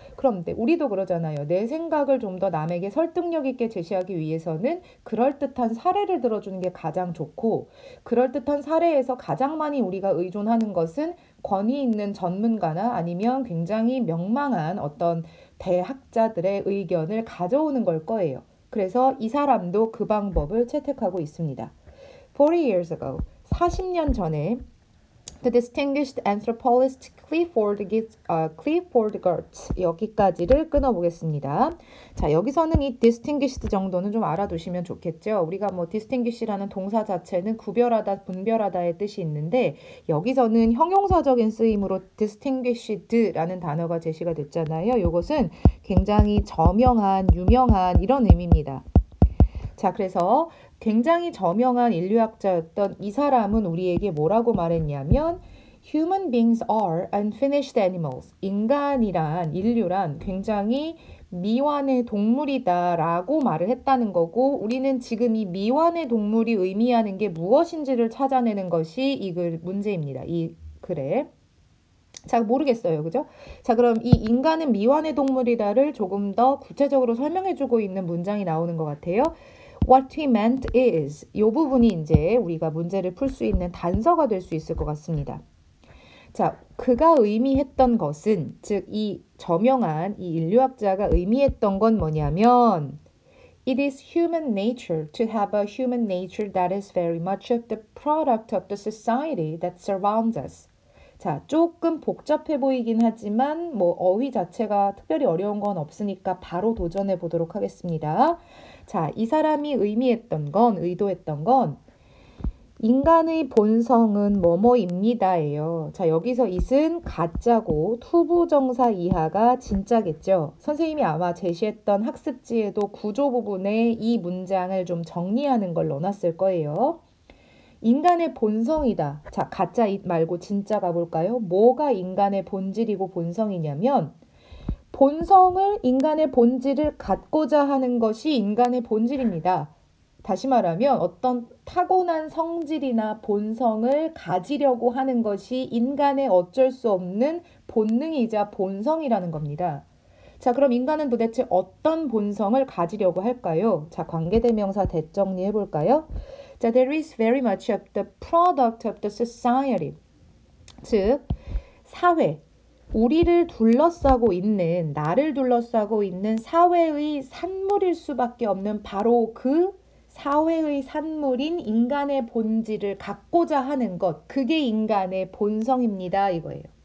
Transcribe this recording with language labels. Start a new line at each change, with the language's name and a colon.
Korean: 그런데 우리도 그러잖아요. 내 생각을 좀 더 남에게 설득력 있게 제시하기 위해서는 그럴듯한 사례를 들어주는 게 가장 좋고, 그럴듯한 사례에서 가장 많이 우리가 의존하는 것은 권위 있는 전문가나 아니면 굉장히 명망한 어떤 대학자들의 의견을 가져오는 걸 거예요. 그래서 이 사람도 그 방법을 채택하고 있습니다.
English: 40 years ago,
Korean: 40년 전에
English: The distinguished anthropologist Clifford Geertz,
Korean: 여기까지를 끊어보겠습니다. 자, 여기서는 이 distinguished 정도는 좀 알아두시면 좋겠죠. 우리가 뭐 distinguish라는 동사 자체는 구별하다, 분별하다의 뜻이 있는데 여기서는 형용사적인 쓰임으로 distinguished라는 단어가 제시가 됐잖아요. 이것은 굉장히 저명한, 유명한 이런 의미입니다. 자, 그래서 굉장히 저명한 인류학자였던 이 사람은 우리에게 뭐라고 말했냐면
English: Human beings are unfinished animals.
Korean: 인류란 굉장히 미완의 동물이다 라고 말을 했다는 거고, 우리는 지금 이 미완의 동물이 의미하는 게 무엇인지를 찾아내는 것이 이 문제입니다. 이 글에. 자, 모르겠어요. 그죠? 자, 그럼 이 인간은 미완의 동물이다를 조금 더 구체적으로 설명해주고 있는 문장이 나오는 것 같아요.
English: What he meant is,
Korean: 이 부분이 이제 우리가 문제를 풀 수 있는 단서가 될 수 있을 것 같습니다. 자, 그가 의미했던 것은, 즉 이 저명한 이 인류학자가 의미했던 건 뭐냐면
English: It is human nature to have a human nature that is very much of the product of the society that surrounds us.
Korean: 자, 조금 복잡해 보이긴 하지만 뭐 어휘 자체가 특별히 어려운 건 없으니까 바로 도전해 보도록 하겠습니다. 자, 이 사람이 의도했던 건 인간의 본성은 뭐뭐입니다예요. 자, 여기서 it은 가짜고 투부정사 이하가 진짜겠죠. 선생님이 아마 제시했던 학습지에도 구조 부분에 이 문장을 좀 정리하는 걸 넣어놨을 거예요. 인간의 본성이다. 자, 가짜 it 말고 진짜 가볼까요? 뭐가 인간의 본질이고 본성이냐면 인간의 본질을 갖고자 하는 것이 인간의 본질입니다. 다시 말하면 어떤 타고난 성질이나 본성을 가지려고 하는 것이 인간의 어쩔 수 없는 본능이자 본성이라는 겁니다. 자, 그럼 인간은 도대체 어떤 본성을 가지려고 할까요? 자, 관계대명사 대정리해 볼까요?
English: 자, there is very much of the product of the society.
Korean: 즉, 사회, 우리를 둘러싸고 있는, 나를 둘러싸고 있는 사회의 산물일 수밖에 없는 바로 그 사회의 산물인 인간의 본질을 갖고자 하는 것, 그게 인간의 본성입니다. 이거예요.